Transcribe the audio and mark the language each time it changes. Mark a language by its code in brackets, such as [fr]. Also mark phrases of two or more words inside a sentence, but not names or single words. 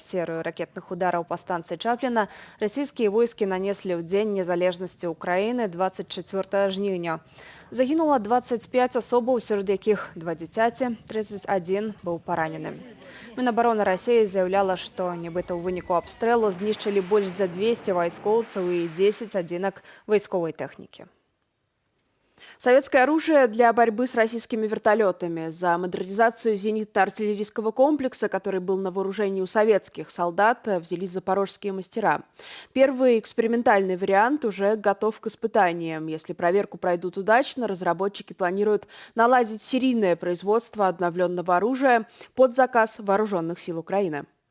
[be] Серыю ракетных удараў па станцыі Чапліна расійскія войскі нанеслі ў дзень незалежнасці Украіны 24 жніўня. Загінула 25 асобаў, сярод якіх 2 дзіцяці, 31 быў паранены. Мінабароны Расіі заяўляла, што нібыта ў выніку абстрэлу знішчылі больш за 200 вайскоўцаў і 10 адзінак вайсковай тэхнікі. [ru] Советское оружие для борьбы с российскими вертолетами. За модернизацию зенитно-артиллерийского комплекса, который был на вооружении у советских солдат, взялись запорожские мастера. Первый экспериментальный вариант уже готов к испытаниям. Если проверку пройдут удачно, разработчики планируют наладить серийное производство обновленного оружия под заказ вооруженных сил Украины.